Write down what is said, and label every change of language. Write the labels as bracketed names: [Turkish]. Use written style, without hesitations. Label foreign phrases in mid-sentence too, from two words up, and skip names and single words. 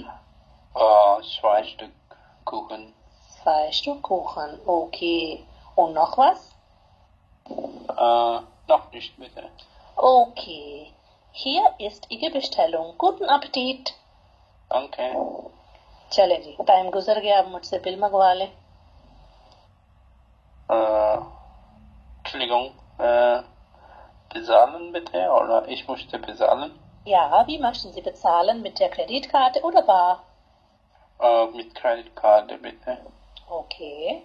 [German] 2 Stück Kuchen. 2 Stück Kuchen, okay. Und noch was? Noch nicht, bitte. Okay. Hier ist Ihre Bestellung. Guten Appetit. Danke. [Hindi] चले जी, टाइम गुजर गया, अब मुझसे बिल मंगवा लें। [German] Entschuldigung, bezahlen bitte, oder ich möchte bezahlen? Ja, wie möchten Sie bezahlen? Mit der Kreditkarte oder bar? Mit Kreditkarte bitte. Okay.